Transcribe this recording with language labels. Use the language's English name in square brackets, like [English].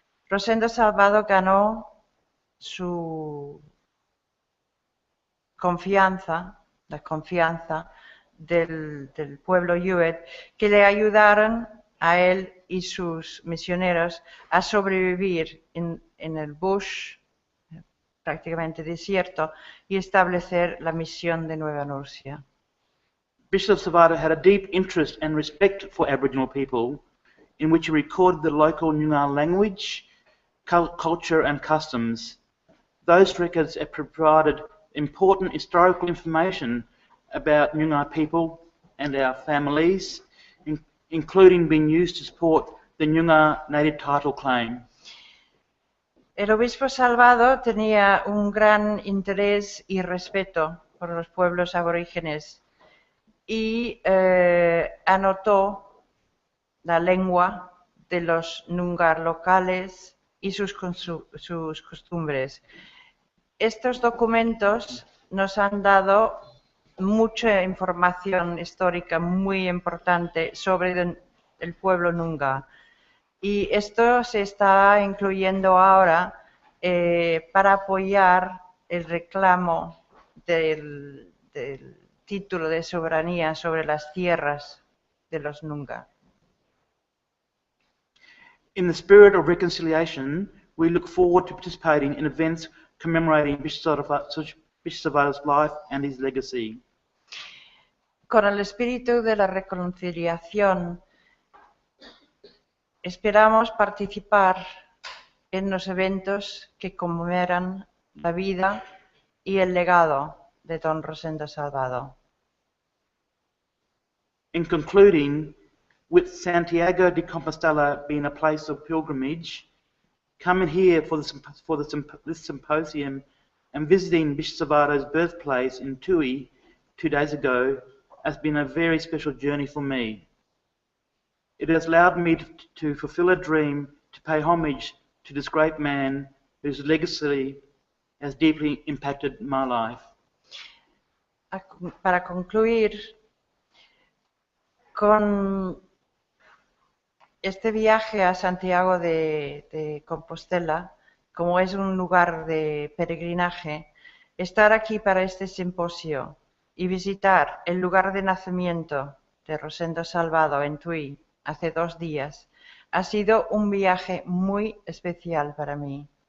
[Spanish] Rosendo Salvado ganó su confianza, la confianza del pueblo Yuin, que le ayudaron a él y sus misioneros a sobrevivir en el bush, prácticamente desierto, y establecer la misión de Nueva Norcia. [English] Bishop Savada had a deep interest and respect for Aboriginal people, in which he recorded the local Noongar language, culture and customs. Those records have provided important historical information about Noongar people and our families, including being used to support the Noongar native title claim. [Spanish] El obispo Salvado tenía un gran interés y respeto por los pueblos aborígenes y anotó la lengua de los Noongar locales y sus costumbres. Estos documentos nos han dado mucha información histórica muy importante sobre el pueblo Noongar. Y esto se está incluyendo ahora para apoyar el reclamo del título de soberanía sobre las tierras de los Noongar. [English] In the spirit of reconciliation, we look forward to participating in events commemorating Bishop Savada's life and his legacy. [Spanish] Con el espíritu de la reconciliación, esperamos participar en los eventos que conmemoran la vida y el legado de don Rosendo Salvado. [English] In concluding, with Santiago de Compostela being a place of pilgrimage, coming here for this symposium and visiting Bishop Savada's birthplace in Tui 2 days ago has been a very special journey for me. It has allowed me to fulfill a dream, to pay homage to this great man whose legacy has deeply impacted my life. [Spanish] Para concluir, con este viaje a Santiago de Compostela, como es un lugar de peregrinaje, estar aquí para este simposio y visitar el lugar de nacimiento de Rosendo Salvado en Tui hace 2 días ha sido un viaje muy especial para mí.